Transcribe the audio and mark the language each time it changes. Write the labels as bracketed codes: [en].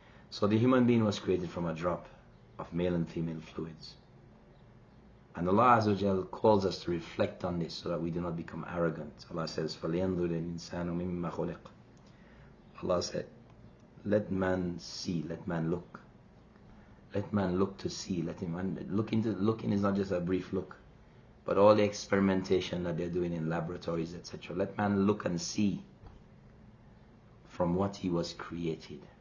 [en] So the human being was created from a drop of male and female fluids. And Allah Azza wa Jal calls us to reflect on this so that we do not become arrogant. Allah says, [ar] فَلْيَنْظُرِ الْإِنسَانُ مِمَّا خُلِقَ. [en] Allah said, let man see, let man look. Let man look to see, let him looking is not just a brief look, but all the experimentation that they're doing in laboratories, etc. Let man look and see from what he was created.